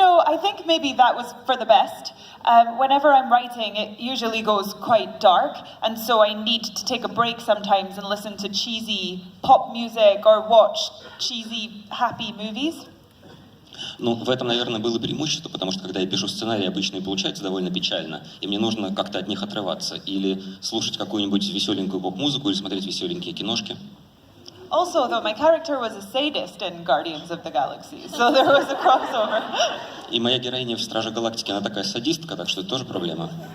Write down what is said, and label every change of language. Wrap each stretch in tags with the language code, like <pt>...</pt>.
<en>I think maybe that was for the best. Whenever I'm writing, it usually goes quite dark, and so I need to take a break sometimes and listen to cheesy pop music or watch cheesy, happy movies.</en> <ru>В этом, наверное, было преимущество, потому что, когда я пишу сценарий, обычно и получается довольно печально, и мне нужно как-то от них отрываться, или слушать какую-нибудь веселенькую поп-музыку, или смотреть веселенькие киношки.</ru> <en>Also, though, my character was a sadist in Guardians of the Galaxy, so there was a crossover.</en> <ru>И моя героиня в «Страже Галактики», она такая садистка, так что это тоже проблема.</ru>